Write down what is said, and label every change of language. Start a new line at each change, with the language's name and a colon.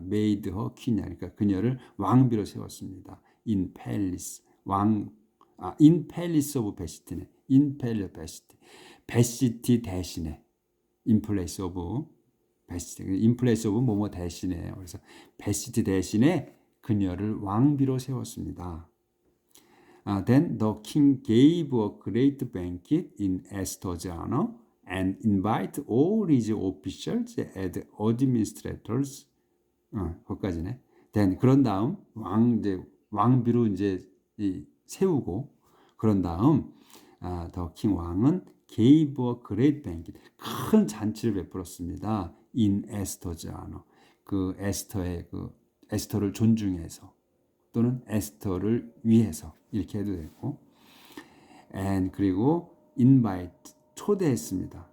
English: made her king
Korean: 그러니까 그녀를 왕비로 세웠습니다.
English: in palace in palace of Bethsati네. in palace of Bethsati.
Korean: 베시티 대신에
English: in place of Bethsati. in place of
Korean: 뭐뭐 대신에 그래서 베시티 대신에 그녀를 왕비로 세웠습니다.
English: Then the king gave a great banquet in Esther's honor and invited all his officials and administrators.
Korean: 거기까지네. Then 그런 다음 왕비로 이제 세우고 그런 다음
English: the king
Korean: 왕은
English: gave a great banquet
Korean: 큰 잔치를 베풀었습니다.
English: in Esther's honor
Korean: 그 에스터를 존중해서 또는 에스터를 위해서 이렇게 해도 되고 and 그리고 invite 초대했습니다.